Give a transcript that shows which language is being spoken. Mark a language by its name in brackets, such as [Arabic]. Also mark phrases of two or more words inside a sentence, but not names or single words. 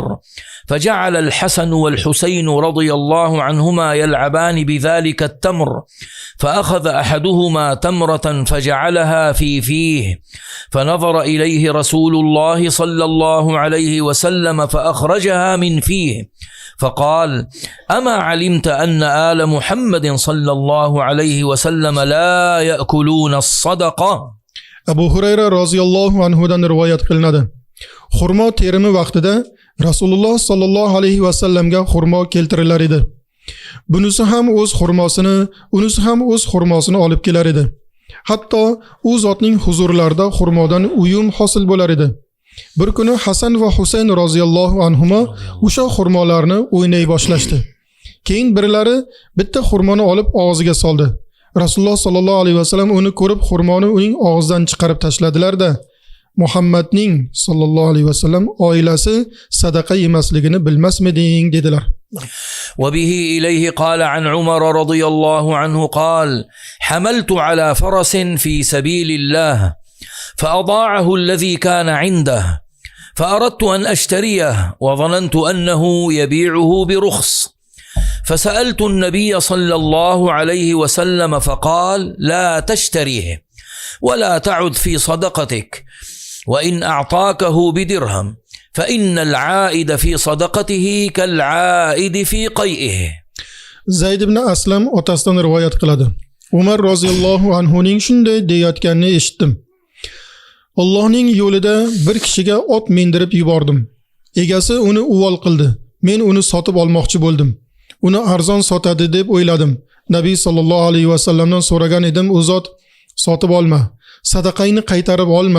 [Arabic] فجعل الحسن والحسين رضي الله عنهما يلعبان بذلك التمر، فأخذ أحدهما تمرة فجعلها في فيه، فنظر إليه رسول الله صلى الله عليه وسلم فأخرجها من فيه، فقال: أما علمت أن آل محمد صلى الله عليه وسلم لا يأكلون الصدقة؟ [Uzbek] Abu Hurayra [Arabic] رضي الله عنه [Uzbek] rivoyat qilinadi. Xurmo terimi vaqtida Rasululloh [Arabic] صلى الله عليه وسلم [Uzbek] xurmo keltirilar edi. Bunisi ham o'z xurmosini, unisi ham o'z xurmosini olib kelar edi. Hatto u zotning huzurlarida xurmodan uyum hosil bo'lar edi. Bir kuni Hasan va Husayn [Arabic] رضي الله عنهما [Uzbek] o'sha xurmolarni o'ynay boshlashdi. Keyin birlari bitta xurmoni olib og'ziga soldi. Rasululloh [Arabic] صلى الله عليه وسلم [Uzbek] uni ko'rib xurmoni uning og'zidan chiqarib tashladilar-da, Muhammadning [Arabic] صلى الله عليه وسلم [Uzbek] oilasi sadaqa yemasligini bilmasmiding dedilar. [Arabic] وبه إليه قال عن عمر رضي الله عنه قال: حملت على فرس في سبيل الله فأضاعه الذي كان عنده، فأردت أن أشتريه وظننت أنه يبيعه برخص، فسألت النبي صلى الله عليه وسلم فقال: لا تشتريه ولا تعد في صدقتك، وإن أعطاكه بدرهم فإن العائد في صدقته كالعائد في قيئه. [Uzbek] Zayd ibn Aslam otasidan rivoyat qiladi. Umar [Arabic] رضي الله عنه [Uzbek] shunday deyotganini eshitdim. Allohning yo'lida bir kishiga ot mindirib yubordim. Egasi uni uvol qildi. Men uni sotib olmoqchi bo'ldim. Uni arzon sotadi deb o'yladim. Nabiy [Arabic] صلى الله عليه وسلم [Uzbek] so'ragan edim, u zot sotib olma, sadaqangni qaytarib olma.